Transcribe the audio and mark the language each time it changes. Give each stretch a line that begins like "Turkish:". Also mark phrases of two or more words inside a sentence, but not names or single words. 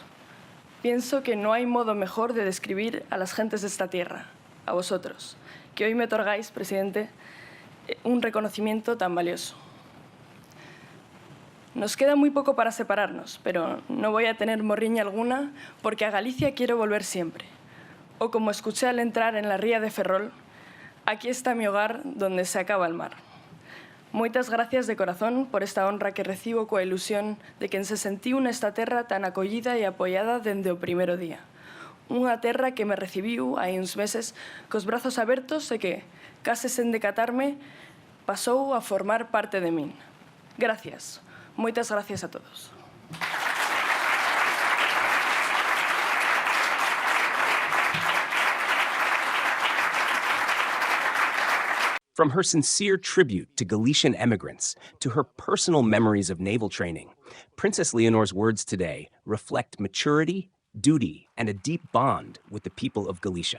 Spanish: Pienso que no hay modo mejor de describir a las gentes de esta tierra, a vosotros, que hoy me otorgáis, presidente, un reconocimiento tan valioso. Nos queda muy poco para separarnos, pero no voy a tener morriña alguna porque a Galicia quiero volver siempre. O como escuché al entrar en la ría de Ferrol, aquí está mi hogar donde se acaba el mar.
Galician: Moitas gracias de corazón por esta honra que recibo coa ilusión de quen se sentiu nesta terra tan acollida e apoiada dende o primeiro día. Unha terra que me recibiu hai uns meses cos brazos abertos e que, case sen decatarme, pasou a formar parte de min. Gracias. Moitas gracias a todos.
English: From her sincere tribute to Galician emigrants to her personal memories of naval training, Princess Leonor's words today reflect maturity, duty, and a deep bond with the people of Galicia.